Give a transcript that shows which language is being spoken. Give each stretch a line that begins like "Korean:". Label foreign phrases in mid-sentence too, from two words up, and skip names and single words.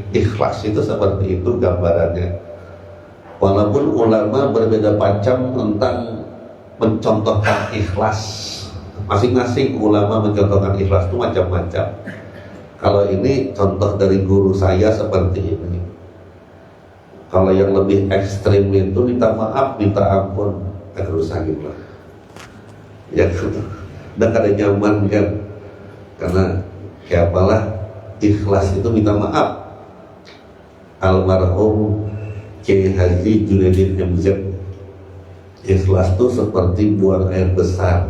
Indonesian: Ikhlas itu seperti itu gambarannya. Walaupun ulama berbeda macam tentang mencontohkan ikhlas, masing-masing ulama mencontohkan ikhlas itu macam-macam. Kalau ini contoh dari guru saya seperti ini. Kalau yang lebih ekstrim itu minta maaf, minta ampun, terus sakit lah. Ya, udah kada nyaman kan, karena kayak apalah ikhlas itu minta maaf. Almarhum Kiai Haji Junaiddin MZ, ikhlas itu seperti buang air besar.